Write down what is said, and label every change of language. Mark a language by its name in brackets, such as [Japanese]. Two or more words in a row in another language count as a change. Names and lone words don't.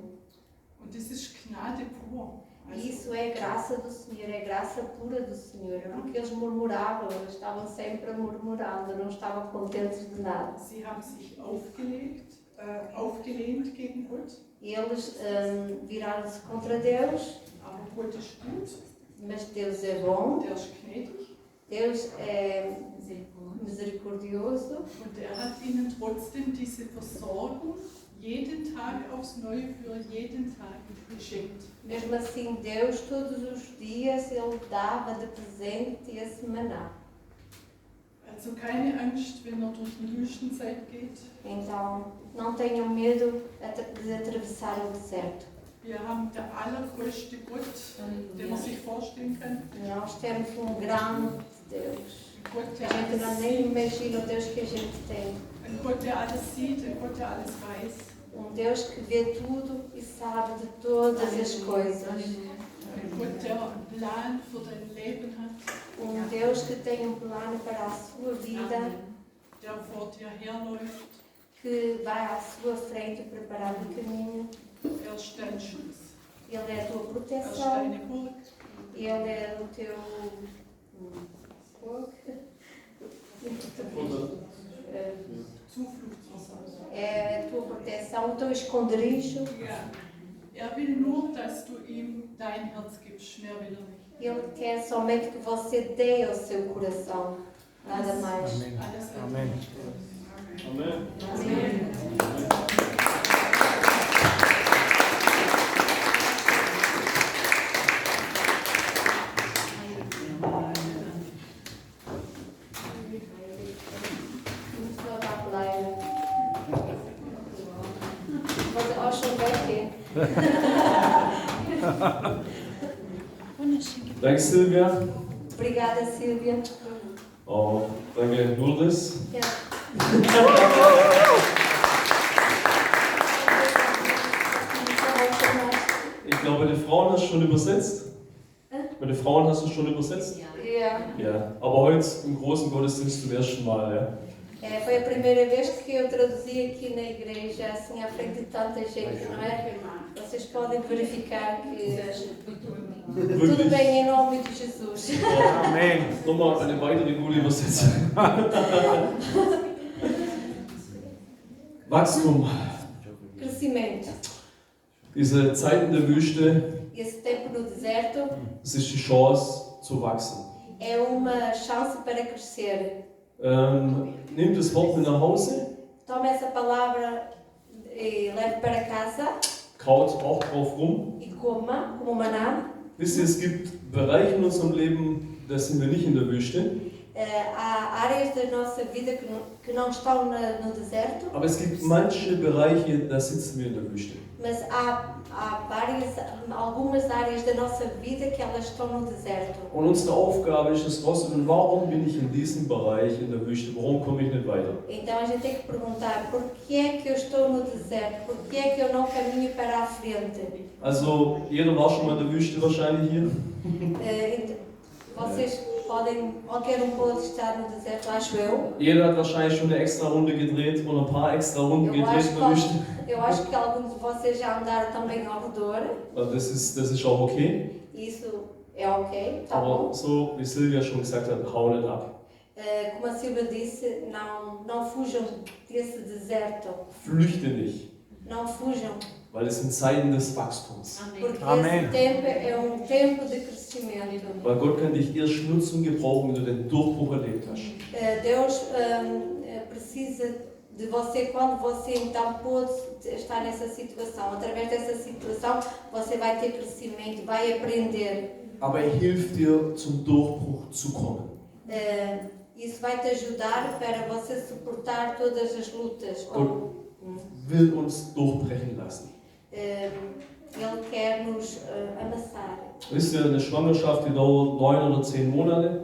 [German] Und das ist Gnade pur. [Portuguese] E isso é graça do Senhor, é graça pura do Senhor, porque eles murmuravam, eles estavam sempre murmurando, não estavam contentes de nada. [German] Sie haben sich aufgelehnt gegen Gott, [Portuguese] E eles viraram-se contra Deus, [German] aber Gott ist gut, [Portuguese] mas Deus é bom, [German] der ist gnädig [Portuguese] Deus é misericordioso [German] und hat ihnen trotzdem diese Versorgung jeden Tag aufs Neue für jeden Tag geschenkt. [Portuguese] Mesmo assim, Deus todos os dias Ele dava de presente esse maná. [German] Also keine Angst, wenn er durch die Wüstenzeit geht. [Portuguese] Então, não tenham medo de atravessar o deserto. [German] Wir haben der allergrößte Gott, den man sich vorstellen kann. [Portuguese] Nós temos grande Deus. [German] Ein Gott, der [Portuguese] A gente não [German] alles [Portuguese] nem [German] sieht, [Portuguese] imagina o Deus que a gente tem. [German] ein Gott, der alles sieht, ein Gott, der alles weiß. [Portuguese] Deus que vê tudo e sabe de todas as coisas. [German] Ein Gott, der einen Plan für dein Leben hat, [Portuguese] Deus que tem plano para a sua vida, [German] der vor dir herläuft. [Portuguese] que vai à sua frente preparar o caminho. [German] Er ist dein Schutz, [Portuguese] Ele é a tua [German] er ist [Portuguese] proteção, [German] deine Burg. [Portuguese] Ele é o teu [German] Zufluchtsort. [Portuguese] é a tua proteção, o teu esconderijo. [German] Ja. Er will nur, dass du ihm dein Herz gibst, mehr will er nicht. [Portuguese] Ele quer somente que você dê ao seu coração, nada mais. [German] Amen. Alles Amen. Amen. [Portuguese] Muito só da playa. [German] Você auch schon weg? Danke, Silvia. [Portuguese] Obrigada, Silvia. [German] Oh, danke, Lourdes. Ja. Ich glaube, die Frauen hast du schon übersetzt. Bei den Frauen hast du schon übersetzt? Ja. Ja. Aber heute im großen Gottesdienst zum ersten Mal, ja? [Portuguese] Foi a primeira vez que eu traduzi aqui na igreja, assim, à frente de tanta gente, não é? Vocês podem verificar que tudo [German] Wirklich. [Portuguese] bem em nome de Jesus. [German] Amen. Nochmal eine weitere gute Übersetzung. Wachstum. [Portuguese] Crescimento. [German] Diese Zeiten der Wüste, [Portuguese] Esse tempo no deserto [German] es ist die Chance zu wachsen. [Portuguese] é uma chance para crescer. [German] Nimm das Wort mit nach Hause, [Portuguese] Tome essa palavra e leve para casa [German] kaut auch drauf rum. [Portuguese] e coma como maná. [German] Wisst ihr, es gibt Bereiche in unserem Leben, da sind wir nicht in der Wüste. [Portuguese] Há áreas da nossa vida que não estão no deserto, [German] Aber es gibt manche Bereiche, da sitzen wir in der Wüste. [Portuguese] mas há algumas áreas da nossa vida que elas estão no deserto. [German] Und unsere Aufgabe ist es rauszufinden, warum bin ich in diesem Bereich in der Wüste? Warum komme ich nicht weiter? [Portuguese] Então a gente tem que perguntar por que é que eu estou no deserto, por que é que eu não caminho para a frente. [German] Also, jeder war schon mal in der Wüste wahrscheinlich hier. [Portuguese] Vocês podem, qualquer pode estar no deserto, acho eu. [German] Jeder hat wahrscheinlich schon eine extra Runde gedreht oder ein paar extra Runden gedreht in der Wüste. [Portuguese] Eu acho que alguns de vocês já andaram também ao redor. [German] Also das ist auch okay. [Portuguese] Isso é ok, tá bom. [German] Aber so wie Silvia schon gesagt hat, hau nicht ab. [Portuguese] Como a Silvia disse, não fujam desse deserto. [German] Flüchte nicht, [Portuguese] Não fujam, [German] weil es sind Zeiten des Wachstums. [Portuguese] porque Amém. esse tempo é tempo de crescimento. [German] Weil Gott kann dich erst nutzen und gebrauchen, wenn du den Durchbruch erlebt hast. [Portuguese] Deus precisa de você, quando você então pôde estar nessa situação. Através dessa situação, você vai ter crescimento, vai aprender. [German] Aber er hilft dir, zum Durchbruch zu kommen. [Portuguese] Isso vai te ajudar para você suportar todas as lutas. [German] Will uns durchbrechen lassen. [Portuguese] Ele quer nos amassar. [German] Wisst ihr, eine Schwangerschaft, die dauert 9 oder 10 Monate.